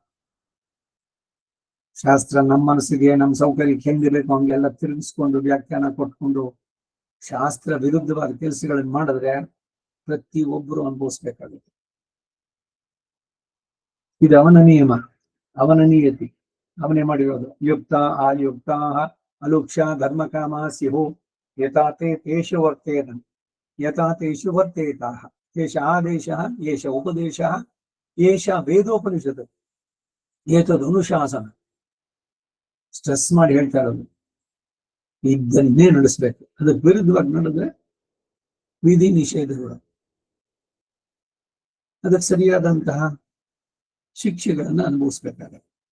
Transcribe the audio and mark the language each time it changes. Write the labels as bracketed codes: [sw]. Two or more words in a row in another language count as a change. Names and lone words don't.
[kn] ಶಾಸ್ತ್ರ ನಮ್ಮ ಮನಸ್ಸಿಗೆ ನಮ್ಮ ಸೌಕರ್ಯಕ್ಕೆ ಹೆಂಗಿರ್ಬೇಕು ಹಂಗೆಲ್ಲ ತಿರುಗಿಸ್ಕೊಂಡು ವ್ಯಾಖ್ಯಾನ ಕೊಟ್ಕೊಂಡು ಶಾಸ್ತ್ರ ವಿರುದ್ಧವಾದ ಕೆಲಸಗಳನ್ನು ಮಾಡಿದ್ರೆ ಪ್ರತಿ ಒಬ್ಬರು ಅನುಭವಿಸ್ಬೇಕಾಗುತ್ತೆ. ಇದು ಅವನ ನಿಯಮ, ಅವನ ನಿಯತಿ, ಅವನೇ ಮಾಡಿರೋದು. [sa] ಯುಕ್ತ ಆಯುಕ್ತ ಅಲುಕ್ಷ ಧರ್ಮ ಕಾಮ ಸ್ಯು ಯಥಾತೆ ತೇಷು ವರ್ತೇತ ಯಥಾ ತೇಷು ವರ್ತೇತ ಏಷ ಆದೇಶ ಏಷ ಉಪದೇಶ ಏಷ ವೇದೋಪನಿಷತ್ ಏತದ್ ಅನುಶಾಸನ. [kn] ಸ್ಟ್ರೆಸ್ ಮಾಡಿ ಹೇಳ್ತಾ ಇರೋದು ಇದನ್ನೇ ನಡೆಸ್ಬೇಕು. ಅದಕ್ಕೆ ವಿರುದ್ಧವಾಗಿ ನಡೆದ್ರೆ ವಿಧಿ ನಿಷೇಧಗಳು, ಅದಕ್ಕೆ ಸರಿಯಾದಂತಹ ಶಿಕ್ಷೆಗಳನ್ನು ಅನುಭವಿಸ್ಬೇಕಾಗುತ್ತೆ.